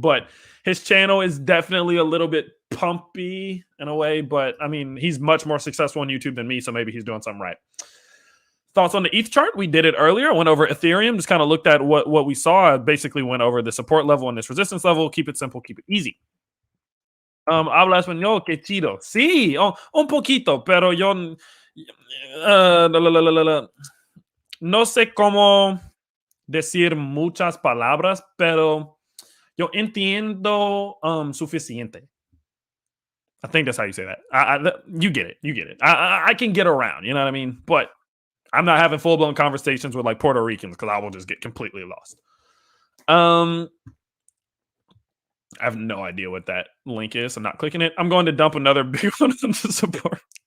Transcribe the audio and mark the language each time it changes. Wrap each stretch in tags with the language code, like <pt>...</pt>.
<en>But his channel is definitely a little bit pumpy in a way. But I mean, he's much more successful on YouTube than me, so maybe he's doing something right. Thoughts on the ETH chart? We did it earlier. I went over Ethereum, just kind of looked at what we saw. I basically went over the support level and this resistance level. Keep it simple, keep it easy.</en> <es>Habla español, que chido. Sí, un poquito, pero yo no sé cómo decir muchas palabras, pero yo entiendo suficiente.</es> <en>I think that's how you say that. You get it. You get it. I can get around. You know what I mean? But I'm not having full blown conversations with like Puerto Ricans because I will just get completely lost. I have no idea what that link is. I'm not clicking it. I'm going to dump another big one into support.</en>